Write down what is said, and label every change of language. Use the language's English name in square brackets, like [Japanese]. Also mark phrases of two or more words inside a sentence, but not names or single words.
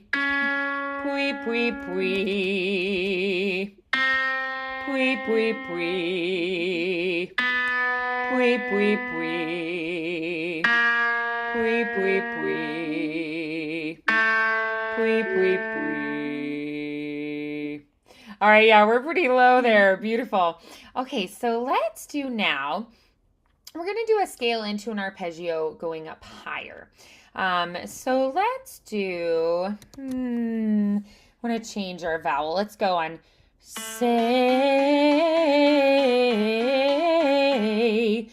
[English] Pui, pui, pui. Pui, pui, pui. Pui, pui, pui. Pui, pui, pui. Pui, pui, pui. All right, yeah, we're pretty low there. Beautiful. Okay, so let's do now. We're going to do a scale into an arpeggio going up higher. So let's do, want to change our vowel. Let's go on say.